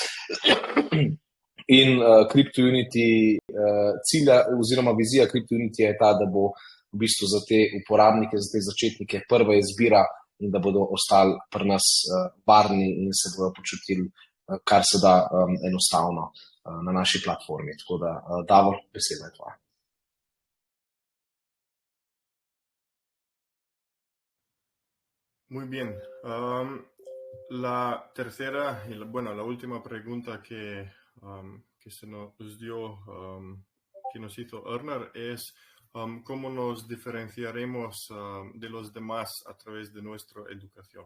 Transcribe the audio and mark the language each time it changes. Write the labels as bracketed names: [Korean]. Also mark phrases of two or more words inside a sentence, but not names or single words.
[Slovenian] In CryptoUnity cilja oziroma vizija CryptoUnity je ta, da bo v bistvu za te uporabnike, za te začetnike prva izbira in da bodo ostali pri nas varni in se bodo počutili kar se da enostavno na naši platformi. Tako da, Davor, beseda je tvoja. [Spanish] Muy bien. La tercera y la última pregunta que se nos dio, que nos hizo Erner es cómo nos diferenciaremos de los demás a través de nuestra educación.